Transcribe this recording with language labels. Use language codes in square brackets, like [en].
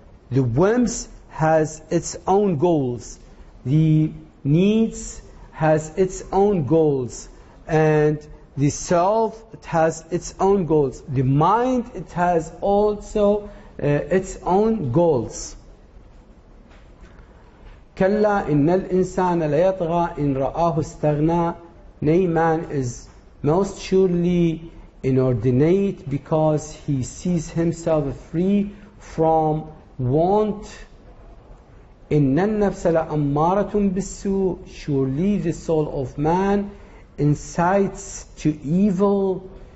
[en] The whims has its own goals, the needs has its own goals, and the self, it has its own goals. The mind, it has also its own goals. [ar] كلا إن الإنسان ليطغى إن رآه استغنى. [en] Nay, man is most surely inordinate because he sees himself free from want. [ar] إن النفس لأمارة بالسوء. [en] Surely the soul of man incites to evil.